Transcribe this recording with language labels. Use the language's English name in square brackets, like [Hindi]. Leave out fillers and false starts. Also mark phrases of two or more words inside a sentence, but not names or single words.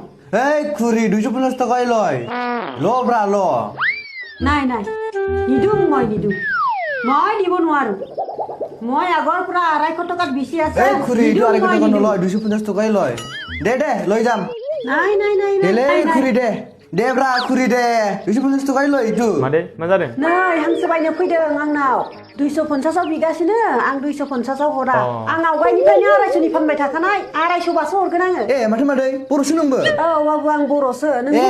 [Assamese] এই খুৰী 250 টকাই লয় ল ব্ৰা ল নাই নাই নিদো মই নিদো মই দিব নোৱাৰো মই আগৰ পৰা 250 টকাত বেছি আছে এই খুৰী এইটো 250 টকা নলয় 250 টকাই লয় দে দে লৈ যাম নাই নাই নাই দেলে খুৰী দে दे ब्रा खुरि दे 250 टकाय ल इदु [Bodo] मादे मा जादों नै हांसो बायनो फैदों आंनाव 250 आव बिगासिनो आं 250 आव हरा आं आवगायनिफ्रायनो 250 नि फानबाय थाखानाय 250 बासो हरगोन आङो ए माथो मादै बर'सो नोंबो औ बाबु आं बर'सो नों ए